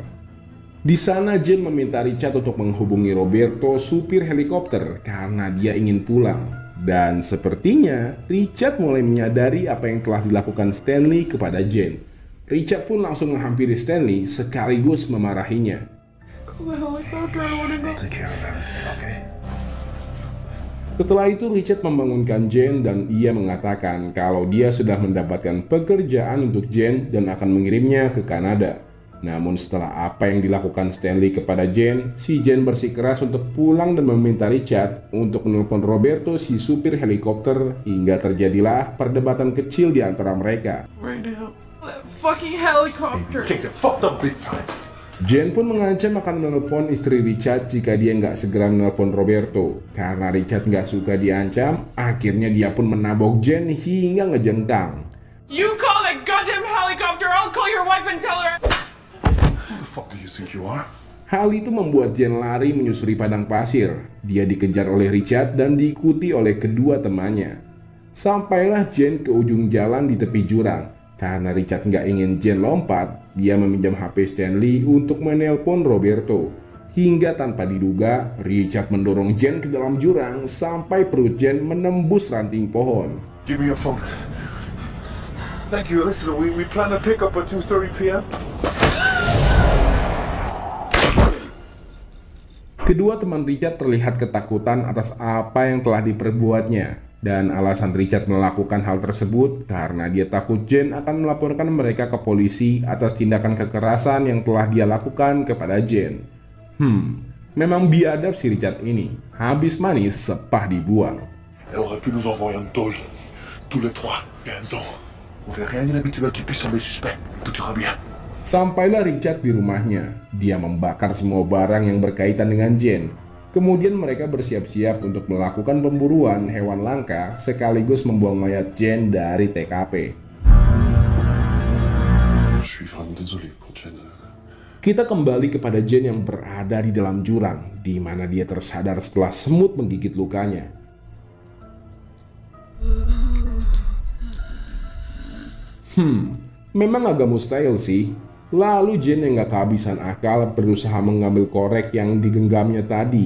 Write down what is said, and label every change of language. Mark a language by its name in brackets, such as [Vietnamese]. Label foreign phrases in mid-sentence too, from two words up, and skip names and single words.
[Indonesian] Di sana Jane meminta Richard untuk menghubungi Roberto, supir helikopter, karena dia ingin pulang. Dan sepertinya Richard mulai menyadari apa yang telah dilakukan Stanley kepada Jane. Richard pun langsung menghampiri Stanley sekaligus memarahinya. [English] Call the helicopter, I wanna go. [Indonesian] Setelah itu Richard membangunkan Jane dan ia mengatakan kalau dia sudah mendapatkan pekerjaan untuk Jane dan akan mengirimnya ke Kanada. Namun setelah apa yang dilakukan Stanley kepada Jane, si Jane bersikeras untuk pulang dan meminta Richard untuk menelpon Roberto, si supir helikopter, hingga terjadilah perdebatan kecil di antara mereka. [English] Right now. That fucking helicopter. Take the fucked up big time. [Indonesian] Jane pun mengancam akan menelpon istri Richard jika dia nggak segera menelpon Roberto. Karena Richard nggak suka diancam, akhirnya dia pun menabok Jane hingga ngejengkang. [English] You call that goddamn helicopter, I'll call your wife and tell her. Who the fuck do you think you are? [Indonesian] Hal itu membuat Jane lari menyusuri padang pasir. Dia dikejar oleh Richard dan diikuti oleh kedua temannya. Sampailah Jane ke ujung jalan di tepi jurang. Karena Richard nggak ingin Jane lompat, dia meminjam HP Stanley untuk menelpon Roberto. Hingga tanpa diduga, Richard mendorong Jane ke dalam jurang sampai perut Jane menembus ranting pohon. [English] Give me your phone. Thank you. Listen, we plan to pick up at 2:30 p.m. [Indonesian] Kedua teman Richard terlihat ketakutan atas apa yang telah diperbuatnya. Dan alasan Richard melakukan hal tersebut karena dia takut Jane akan melaporkan mereka ke polisi atas tindakan kekerasan yang telah dia lakukan kepada Jane. Memang biadab si Richard ini. Habis manis sepah dibuang. [French] Elle aurait pu nous envoyer un tôle. Tous les trois, 15 ans. On fait rien d'inhabituel qui puisse sembler suspect. Tout ira bien. [Indonesian] Sampailah Richard di rumahnya. Dia membakar semua barang yang berkaitan dengan Jane. Kemudian mereka bersiap-siap untuk melakukan pemburuan hewan langka sekaligus membuang mayat Jane dari TKP. [French] Je suis vraiment désolé pour Jane. [Indonesian] Kita kembali kepada Jane yang berada di dalam jurang, di mana dia tersadar setelah semut menggigit lukanya. Memang agak mustahil sih. Lalu Jane yang gak kehabisan akal berusaha mengambil korek yang digenggamnya tadi.